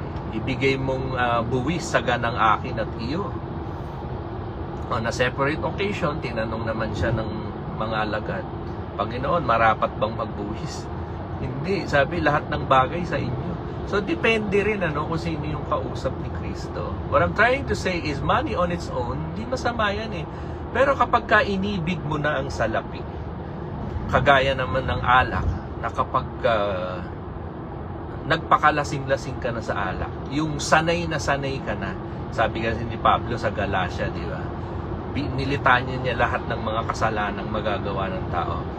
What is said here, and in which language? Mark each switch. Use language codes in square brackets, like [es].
[tl] Ibigay mong buwis sa ganang akin at iyo. [en] On a separate occasion, [tl] tinanong naman siya ng mga alagad, Panginoon, marapat bang magbuwis? Hindi, sabi lahat ng bagay sa inyo. So depende rin kung sino yung kausap ni Kristo. [en] What I'm trying to say is money on its own, [tl] di masama yan eh. Pero kapag ka inibig mo na ang salapi, kagaya naman ng alak, na kapag nagpakalasing-lasing ka na sa alak, yung sanay na sanay ka na, sabi kasi ni Pablo sa Galatia, di ba? Nilitanyan niya lahat ng mga kasalanang magagawa ng tao.